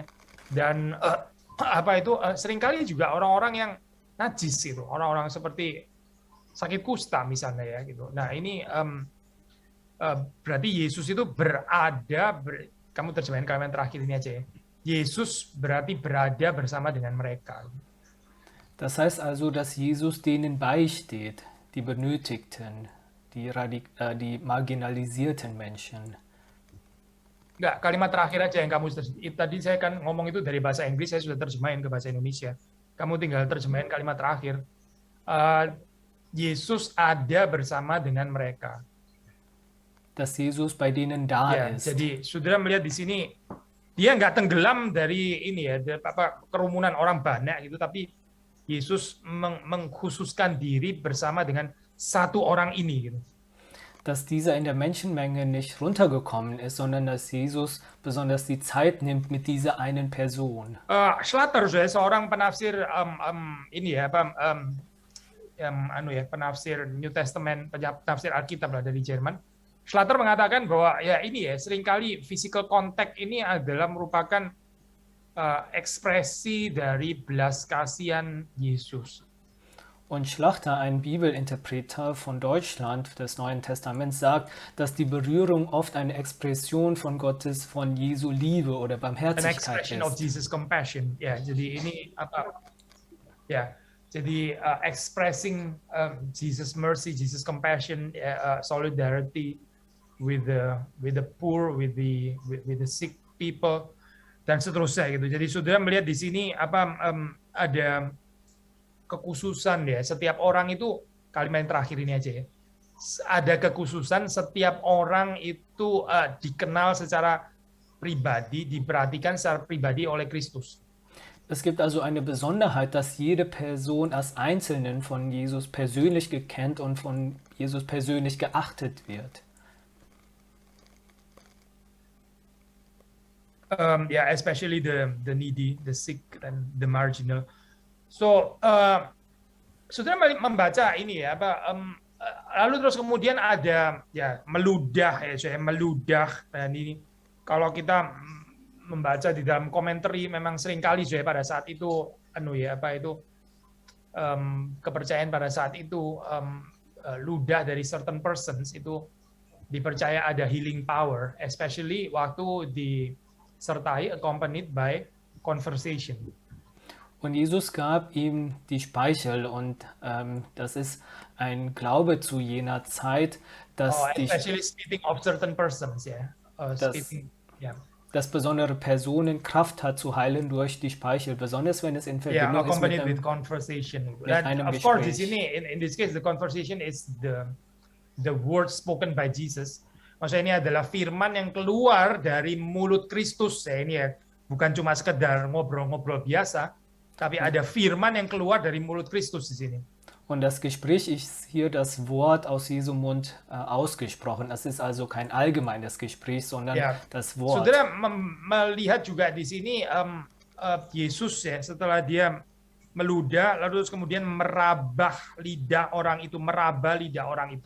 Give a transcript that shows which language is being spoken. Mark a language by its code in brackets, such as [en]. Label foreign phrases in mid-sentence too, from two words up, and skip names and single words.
[id] Dan apa itu seringkali juga orang-orang yang najis itu, orang-orang seperti sakit kusta misalnya, ya, gitu. Nah, ini berarti Yesus itu kamu terjemahin kalimat terakhir ini aja, ya. Yesus berarti berada bersama dengan mereka. [de] Das heißt also, dass Jesus denen beisteht, die Benötigten, die marginalisierten Menschen. [id] Enggak, kalimat terakhir aja yang kamu tadi saya kan ngomong itu dari bahasa Inggris, saya sudah terjemahin ke bahasa Indonesia. Kamu tinggal terjemahin kalimat terakhir. Yesus ada bersama dengan mereka. [de] Dass Jesus bei denen da [id] Ya, [de] ist. [id] jadi saudara melihat di sini dia nggak tenggelam dari ini, ya, kerumunan orang banyak gitu, tapi Yesus mengkhususkan diri bersama dengan satu orang ini, gitu. [de] Dass dieser in der Menschenmenge nicht runtergekommen ist, sondern dass Jesus besonders die Zeit nimmt mit dieser einen Person. [id] Schlatter, seorang penafsir ini, ya, penafsir [en] New Testament, [id] penafsir Alkitab lah dari Jerman. Schlatter mengatakan bahwa, ya, ini, ya, seringkali [en] physical contact [id] ini adalah merupakan ekspresi dari belas kasihan Yesus. [de] Und Schlachter, ein Bibelinterpreter von Deutschland des Neuen Testaments, sagt, dass die Berührung oft eine Expression von Jesu Liebe oder An Barmherzigkeit [en] expression of [de] ist. [en] Jesus compassion. [id] Ya, jadi ini apa? Ya, jadi [en] expressing Jesus mercy, Jesus compassion, solidarity with the poor, with the sick people, [id] dan seterusnya, gitu. Jadi saudara melihat di sini apa ada kekhususan, ya, setiap orang itu, kalimat yang terakhir ini aja, ya, ada kekhususan setiap orang itu dikenal secara pribadi, diperhatikan secara pribadi oleh Kristus. [de] Es gibt also eine Besonderheit, dass jede Person als Einzelnen von Jesus persönlich gekannt und von Jesus persönlich geachtet wird. [en] Yeah, especially the needy, the sick, and the marginal. So, [id] saudara membaca ini, ya, apa, lalu terus kemudian ada, ya, meludah, ya, saya meludah, dan ini kalau kita membaca di dalam komentari memang seringkali saya pada saat itu, kepercayaan pada saat itu ludah dari [en] certain persons [id] itu dipercaya ada [en] healing power, especially [id] waktu disertai [en] accompanied by conversation. [de] Und Jesus gab ihm die Speichel und das ist ein Glaube zu jener Zeit, [en] Oh, [de] dass, [en] especially speaking of certain persons, yeah. [de] dass, [en] Speaking, yeah. [de] dass besondere Personen Kraft hat zu heilen durch die Speichel, besonders wenn es in [en] Yeah, [de] Verbindung ist [en] accompanied with conversation. [de] mit [en] And [de] einem [en] of course, [id] di [de] Gespräch. [en] sini in this case the conversation is the word spoken by Jesus. [id] Maksudnya ini adalah firman yang keluar dari mulut Kristus ya ini ya. Bukan cuma sekedar ngobrol-ngobrol biasa, tapi ada firman yang keluar dari mulut Kristus di sini. [de] Und das Gespräch ist hier das Wort aus Jesu Mund ausgesprochen. Es ist also kein allgemeines Gespräch, sondern [id] Ya, [de] das Wort. [id] saudara melihat juga di sini Yesus ya setelah dia meludah lalu terus kemudian meraba lidah orang itu.